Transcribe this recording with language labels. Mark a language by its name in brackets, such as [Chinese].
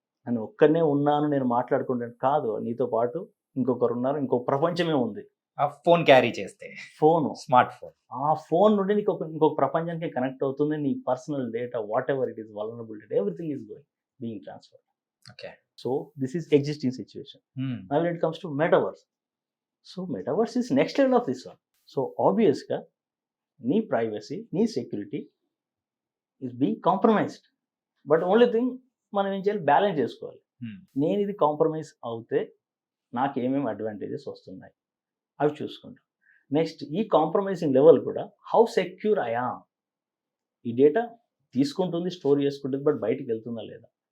[Telugu] నేను ఒక్కనే ఉన్నాను, నేను మాట్లాడుకుంటాను కాదు, నీతో పాటు ఇంకొకరు ఉన్నారు, ఇంకో ప్రపంచమే ఉంది. ఆ ఫోన్ క్యారీ చేస్తే, ఫోన్, స్మార్ట్ ఫోన్, ఆ ఫోన్ నుండి నీకు ఇంకొక ప్రపంచానికి కనెక్ట్ అవుతుంది. నీ personal data [English] Whatever it is, vulnerable data, everything is being transferred. Okay. So this is existing situation. Now when it comes to metaverse, so metaverse is next level of this one. So obvious ga nee privacy, nee security is being compromised. But only thing [Telugu] మనం ఏం చేయాలి, balance చేసుకోవాలి. నేను ఇది compromise అవుతే నాకు ఏమేమి advantages వస్తున్నాయి అవి చూసుకుంటాం. నెక్స్ట్ ఈ కాంప్రమైజింగ్ లెవెల్ కూడా హౌ సెక్యూర్ అయ్యా, ఈ డేటా తీసుకుంటుంది, స్టోర్ చేసుకుంటుంది, బట్ బయటికి వెళ్తుందా లేదా?